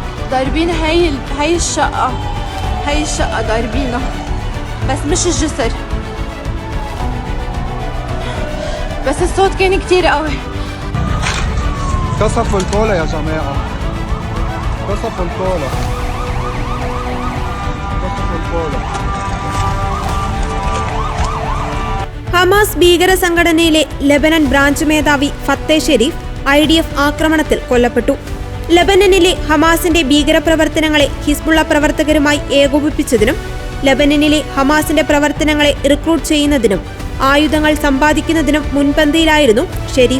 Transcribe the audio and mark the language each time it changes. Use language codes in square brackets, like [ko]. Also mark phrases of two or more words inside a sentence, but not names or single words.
[ar] ضاربين هاي الشقة ضاربينها بس مش الجسر، بس الصوت كان كتير قوي. قصفوا الكولا يا جماعة، قصفوا الكولا، قصفوا الكولا. [ml] ഹമാസ് ഭീകര സംഘടനയിലെ ലെബനൻ ബ്രാഞ്ച് മേധാവി ഫത്തേ ഷെരീഫ് IDF ആക്രമണത്തിൽ കൊല്ലപ്പെട്ടു. ലെബനനിലെ ഹമാസിന്റെ ഭീകരപ്രവർത്തനങ്ങളെ ഹിസ്ബുള്ള പ്രവർത്തകരുമായി ഏകോപിപ്പിച്ചതിനും ലെബനനിലെ ഹമാസിന്റെ പ്രവർത്തനങ്ങളെ റിക്രൂട്ട് ചെയ്യുന്നതിനും ആയുധങ്ങൾ സമ്പാദിക്കുന്നതിനും മുൻപന്തിയിലായിരുന്നു ഷെരീഫ്.